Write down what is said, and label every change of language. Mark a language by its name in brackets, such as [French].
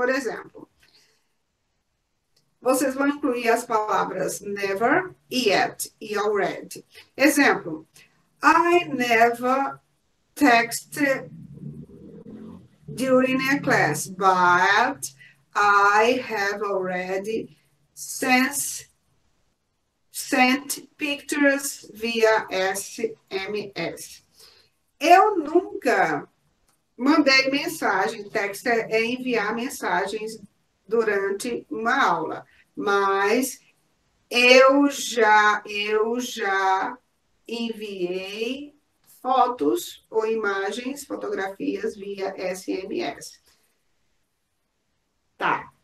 [Portuguese] Por exemplo, vocês vão incluir as palavras never, yet e already. [English] Exemplo, I never texted during a class, but I have already sent pictures via SMS. [Portuguese] Eu nunca mandei mensagem, text é enviar mensagens durante uma aula, mas eu já enviei fotos ou imagens, fotografias via SMS. Tá.